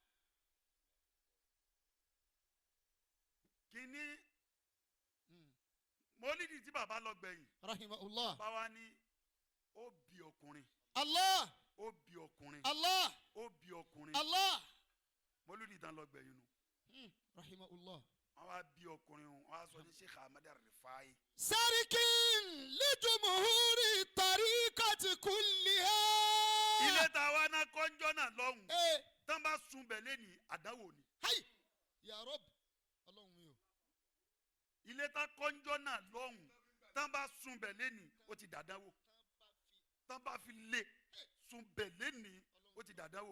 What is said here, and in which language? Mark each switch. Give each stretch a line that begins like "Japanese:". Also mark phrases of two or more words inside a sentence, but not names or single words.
Yoruba: kínní mọ́lídìí tí bàbá lọ gbẹ̀yìn.
Arabic: rahimahullah.
Yoruba: bàbá wa ní ó bí ọkùnrin.
Arabic: Allah.
Yoruba: ó bí ọkùnrin.
Arabic: Allah.
Yoruba: ó bí ọkùnrin.
Arabic: Allah.
Yoruba: mọ́lídìí tán lọ gbẹ̀yìn nu.
Arabic: rahimahullah.
Yoruba: wọ́n wá bí ọkùnrin wọn wá sọ ní Sheikh Ahmad Rifai.
Arabic: sarikin lijumuhuri tariqati kulliha.
Yoruba: ilé tá a wá ná kọ́njọ́ náà lọ́hùn ee tán bá sun bẹ̀ lẹ́ni àdánwò ni.
Arabic: hayi ya Rabb
Yoruba: ọlọ́run mi o. ilé tá kọ́njọ́ náà lọ́hùn tán bá sun bẹ̀ lẹ́ni ó ti dàdánwò. tán bá fi lé sun bẹ̀ lẹ́ni ó ti dàdánwò.